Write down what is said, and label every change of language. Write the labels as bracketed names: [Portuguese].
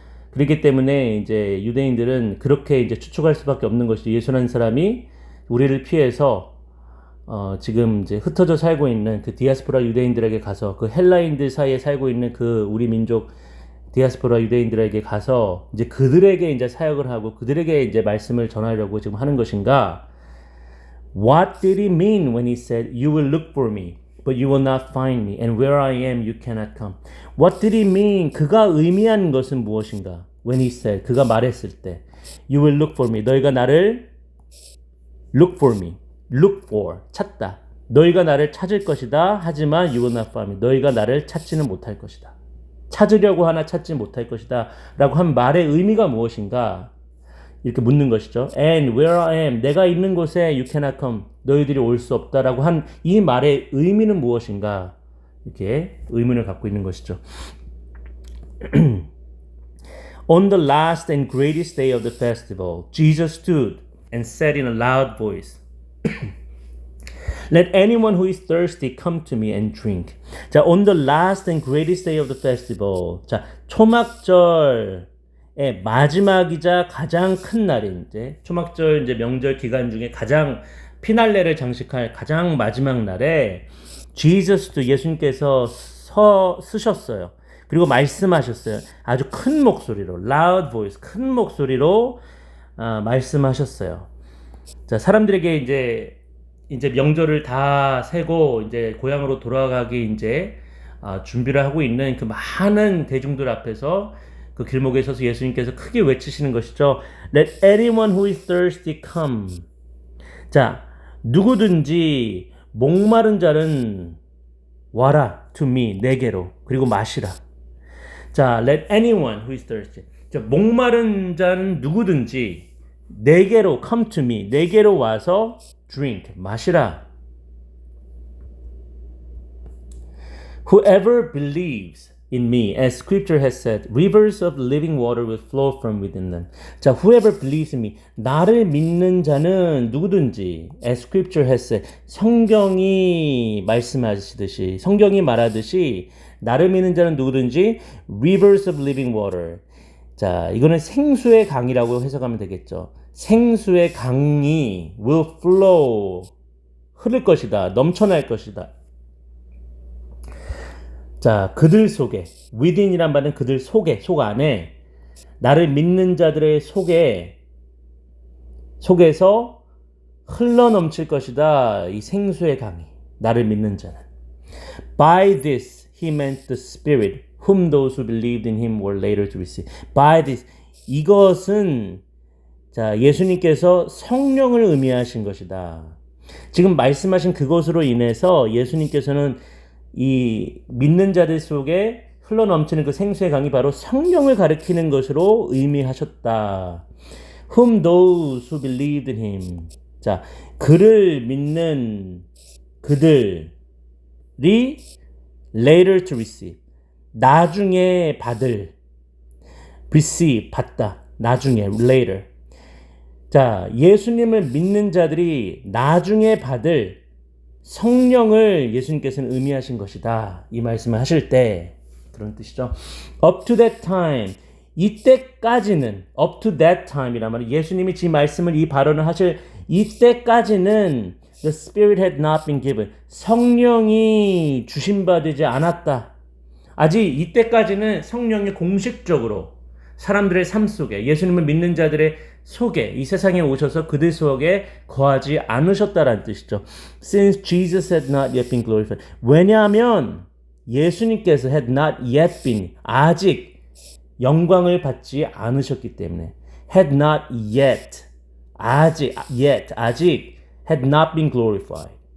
[Korean] 그렇기 때문에 이제 유대인들은 그렇게 이제 추측할 수밖에 없는 것이 예수라는 사람이 우리를 피해서 지금 이제 흩어져 살고 있는 그 디아스포라 유대인들에게 가서 그 헬라인들 사이에 살고 있는 그 우리 민족 디아스포라 유대인들에게 가서 이제 그들에게 이제 사역을 하고 그들에게 이제 말씀을 전하려고 지금 하는 것인가? [English] What did he mean when he said, "You will look for me, but you will not find me, and where I am, you cannot come"? What did he mean? [Korean] 그가 의미한 것은 무엇인가? [English] When he said, [Korean] 그가 말했을 때, [English] "You will look for me." [Korean] 너희가 나를 [English] look for me, look for [Korean] 찾다. 너희가 나를 찾을 것이다. 하지만 [English] you will not find me. [Korean] 너희가 나를 찾지는 못할 것이다. 찾으려고 하나 찾지 못할 것이다. 라고 한 말의 의미가 무엇인가? 이렇게 묻는 것이죠. [English] And where I am, [Korean] 내가 있는 곳에 [English] you cannot come, [Korean] 너희들이 올 수 없다라고 한 이 말의 의미는 무엇인가? 이렇게 의문을 갖고 있는 것이죠. [English] On the last and greatest day of the festival, Jesus stood and said in a loud voice, Let anyone who is thirsty come to me and drink. 자, on the last and greatest day of the festival. [Korean] 자, 초막절의 마지막이자 가장 큰 날인 이제 초막절 이제 명절 기간 중에 가장 피날레를 장식할 가장 마지막 날에 지저스도 예수님께서 쓰셨어요. 그리고 말씀하셨어요. 아주 큰 목소리로, [English] loud voice, [Korean] 큰 목소리로 말씀하셨어요. 자, 사람들에게 이제 명절을 다 세고 이제 고향으로 돌아가기 이제 준비를 하고 있는 그 많은 대중들 앞에서 그 길목에 서서 예수님께서 크게 외치시는 것이죠. [English] Let anyone who is thirsty come. [Korean] 자, 누구든지 목마른 자는 와라 [English] to me, [Korean] 내게로. 그리고 마시라. [English] 자, let anyone who is thirsty. [Korean] 자, 목마른 자는 누구든지 내게로 [English] come to me, [Korean] 내게로 와서 [English] drink, [Korean] 마시라. [English] Whoever believes in me, as scripture has said, rivers of living water will flow from within them. [Korean] 자, [English] whoever believes in me, [Korean] 나를 믿는 자는 누구든지, [English] as scripture has said, [Korean] 성경이 말씀하시듯이, 성경이 말하듯이, 나를 믿는 자는 누구든지, [English] rivers of living water. [Korean] 자, 이거는 생수의 강이라고 해석하면 되겠죠. 생수의 강이 [English] will flow, [Korean] 흐를 것이다, 넘쳐날 것이다. 자, 그들 속에, within이란 말은 그들 속에, 속 안에, 나를 믿는 자들의 속에서 흘러 넘칠 것이다. 이 생수의 강이, 나를 믿는 자는. [English] By this he meant the Spirit, whom those who believed in him were later to receive. By this, [Korean] 이것은 자, 예수님께서 성령을 의미하신 것이다. 지금 말씀하신 그것으로 인해서 예수님께서는 이 믿는 자들 속에 흘러넘치는 그 생수의 강이 바로 성령을 가리키는 것으로 의미하셨다. [English] Whom those who believed in him. [Korean] 자, 그를 믿는 그들이 [English] later to receive. [Korean] 나중에 받을. receive, 받다. 나중에, later. 자, 예수님을 믿는 자들이 나중에 받을 성령을 예수님께서는 의미하신 것이다. 이 말씀을 하실 때 그런 뜻이죠. [English] Up to that time, [Korean] 이때까지는 [English] up to that time [Korean] 이란 말은 예수님이 이 말씀을 이 발언을 하실 이때까지는 [English] the Spirit had not been given. [Korean] 성령이 주심받지 않았다. 아직 이때까지는 성령이 공식적으로 사람들의 삶 속에 예수님을 믿는 자들의 속에 이 세상에 오셔서 그들 속에 거하지 않으셨다라는 뜻이죠. [English] Since Jesus had not yet been glorified. [Korean] 왜냐하면 예수님께서 [English] had not yet been [Korean] 아직 영광을 받지 않으셨기 때문에 [English] had not yet [Korean] 아직 [English] had not been glorified.